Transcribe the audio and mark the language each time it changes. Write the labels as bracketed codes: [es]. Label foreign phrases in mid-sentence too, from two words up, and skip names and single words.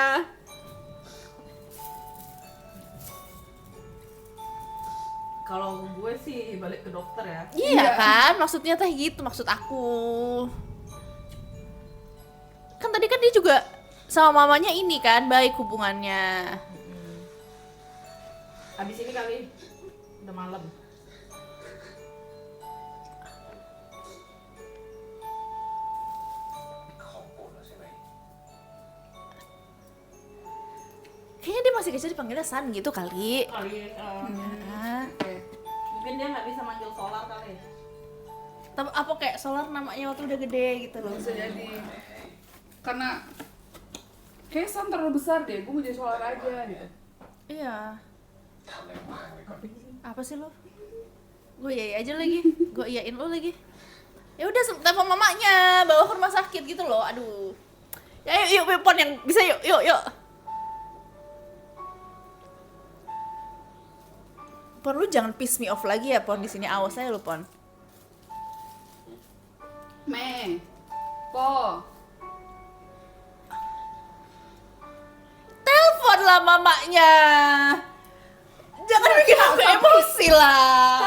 [id] Kalau gue sih balik ke dokter ya. Iya kan, maksudnya teh gitu maksud aku. Kan tadi kan dia juga sama mamanya ini kan baik hubungannya. Abis ini kali udah malam. [th] ของโปรดแล้วใช่ไหม [id] Kayaknya dia masih kecil dipanggilnya San gitu kali. Kali Nah, Oke. mungkin dia nggak bisa manggil solar kali. tapi apa kayak Solar namanya waktu udah gede gitu loh. Bisa jadi. Karena kayak Sam terlalu besar deh, gue mau jadi solar aja gitu. Iya. [th] ทำอะไรวางไว้ก่อน [id] Apa sih lo? Gue iyain aja lagi. Gue iyain lo lagi. Ya udah telepon mamanya, bawa ke rumah sakit gitu loh. Aduh. Ya yuk Pon yang bisa yuk. Pon lu jangan [en] piss me off [id] lagi ya Pon di sini, awas aja lu Pon. Me. Po. Telepon lah mamanya. Jangan bikin aku emosi lah.